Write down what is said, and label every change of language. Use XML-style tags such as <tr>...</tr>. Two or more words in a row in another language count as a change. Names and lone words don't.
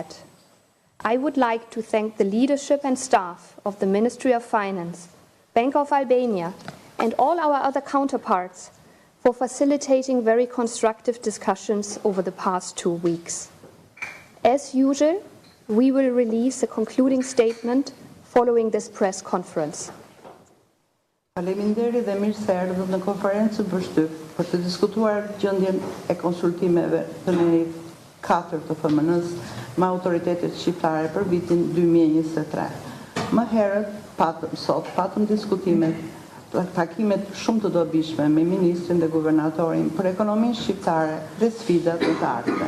<en>I would like to thank the leadership and staff of the Ministry of Finance, Bank of Albania, and all our other counterparts for facilitating very constructive discussions over the past 2 weeks. As usual, we will release a concluding statement following this press conference.</en> <sq>Faleminderit dhe mirë se erdhët në konferencën për të diskutuar gjendjen e konsultimeve të nivelit 4 të FMN-s me autoritetet shqiptare për vitin 2023. Më herët sot patëm diskutimet, takimet shumë të dobishme me ministrin dhe guvernatorin për ekonominë shqiptare dhe sfidat të ardhmen.</sq>